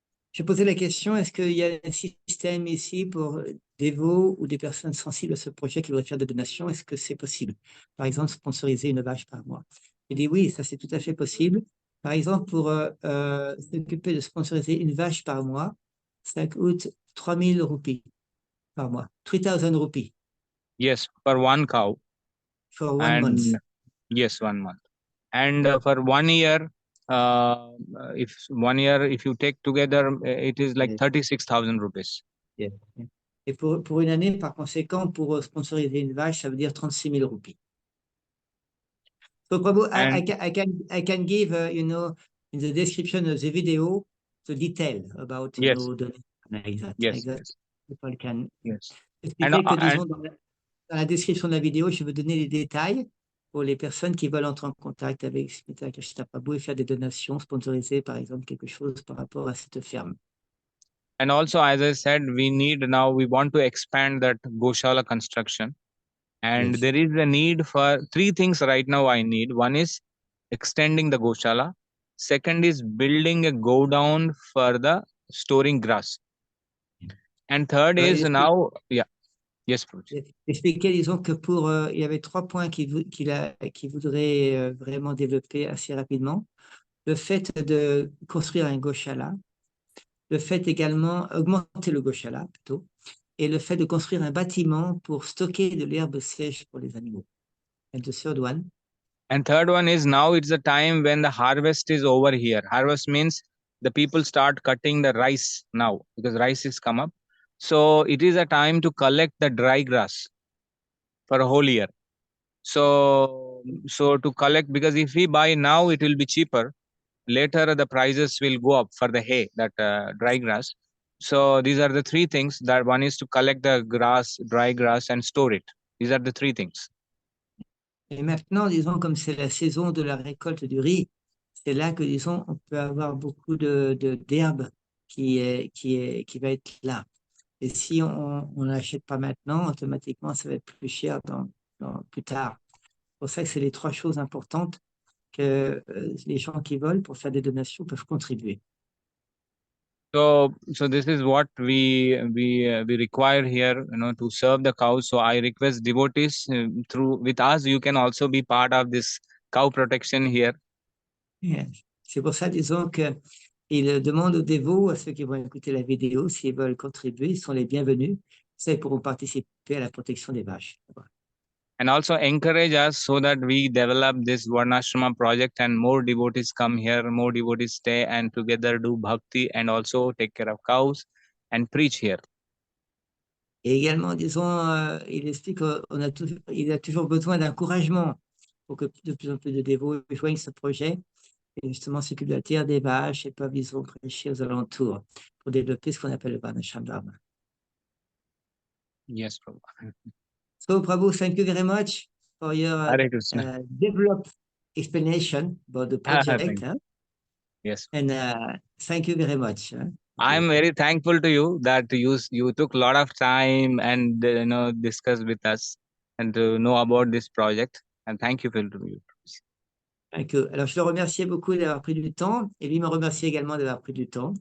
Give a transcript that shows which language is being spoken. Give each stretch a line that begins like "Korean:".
French: Je posais la question, est-ce qu'il y a un système ici pour des veaux ou des personnes sensibles à ce projet qui voudraient faire des donations? Est-ce que c'est possible? Par exemple, sponsoriser une vache par mois. Il dit oui, ça c'est tout à fait possible. Par exemple, pour s'occuper de sponsoriser une vache par mois, ça coûte 3,000 roupies par mois. 3,000 roupies.
English: Yes, per one cow. For 1 month. Yes, 1 month. And for 1 year, if 1 year, if you take together, it is like Yes. 36,000 rupees. Yeah.
French: Et pour une année, par conséquent, pour sponsoriser une vache, ça veut dire 36 000 roupies.
English: So, Prabhu, I can give, in the description of the video, the detail about, Yes. Yes. People can Yes.
French: expliquer que, disons, dans la description de la vidéo, je veux donner les détails pour les personnes qui veulent entrer en contact avec Smitha Krsna Prabhu et faire des donations, sponsoriser, par exemple, quelque chose par rapport à cette ferme.
English: And also, as I said, we want to expand that Goshala construction. And Yes. there is a need for 3 things right now I need. One is extending the Goshala. Second is building a go down for the storing grass. And third is now, yes,
French: Expliquer, disons que il y avait 3 points qu'il voudrait vraiment développer assez rapidement. Le fait de construire un goshala, le fait également augmenter le goshala plutôt, et le fait de construire un bâtiment pour stocker de l'herbe sèche pour les animaux.
English: And the third one. And third one is now it's a time when the harvest is over here. Harvest means the people start cutting the rice now because rice is come up. So it is a time to collect the dry grass for a whole year. So to collect, because if we buy now, it will be cheaper. Later, the prices will go up for the hay, that dry grass. So these are the 3 things. That one is to collect the grass, dry grass, and store it. These are the 3 things.
French: Et maintenant, disons, comme c'est la saison de la récolte du riz, c'est là que, disons, on peut avoir beaucoup d'herbe qui va être là. Et si on n'achète pas maintenant, automatiquement, ça va être plus cher plus tard. C'est pour ça que c'est les 3 choses importantes que les gens qui veulent pour faire des donations peuvent contribuer.
English: So this is what we require here, to serve the cows. So I request devotees with us. You can also be part of this cow protection here. Yes.
French: C'est pour ça, disons que il demande aux dévots, à ceux qui vont écouter la vidéo, s'ils veulent contribuer, ils sont les bienvenus. Ça, ils pourront participer à la protection des vaches.
English: And also encourage us so that we develop this Varnashrama project and more devotees come here, more devotees stay and together do bhakti and also take care of cows and preach here.
French: Et également, disons, il explique qu'il a toujours besoin d'encouragement pour que de plus en plus de dévots joignent ce projet et justement s'occupent de la terre des vaches et peuvent, disons, prêcher aux alentours pour développer ce qu'on appelle le Varnashrama.
English: Yes, Prabhu. So, Prabhu, thank you very much for your developed explanation about the project. Yes. And thank you very much. I'm very thankful to you that you took a lot of time and discuss with us and to know about this project. And thank you, Phil, to you. Thank you.
French: Alors, je le remerciais beaucoup d'avoir pris du temps et lui me remercie également d'avoir pris du temps.